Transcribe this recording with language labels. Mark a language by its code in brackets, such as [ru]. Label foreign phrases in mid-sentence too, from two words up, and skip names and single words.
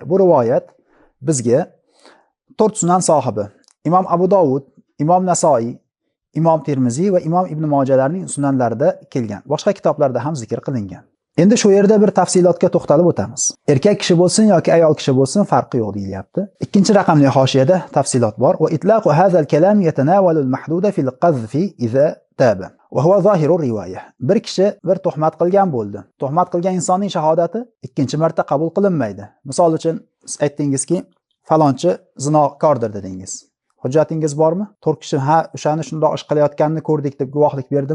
[uz] Bu rivoyat bizga 4 sunan sohibi, Imom Abu Dovud, Imom Nasoiy, Imom Termiziy va Imom Ibn Mojalarning sunanlarida kelgan. Boshqa kitoblarda ham zikr qilingan. Endi shu yerda bir tafsilotga to'xtalib o'tamiz. Erkak kishi bo'lsin yoki ayol kishi bo'lsin, farqi yo'q deyilyapti. Ikkinchi raqamli hoshiyada tafsilot bor. [ar] وإطلاق هذا الكلام يتناول المحدود في القذف إذا تاب. وهو ظاهر الرواية. [uz] Bir kishi bir tuhmat qilgan bo'ldi. Tuhmat qilgan insonning shahodati ikkinchi marta qabul qilinmaydi. Misol uchun siz aytdingizki, falonchi zinokordir dedingiz. Hujjatingiz bormi? 4 kishi o'shani shundoq ish qilayotganini ko'rdik deb guvohlik berdimi?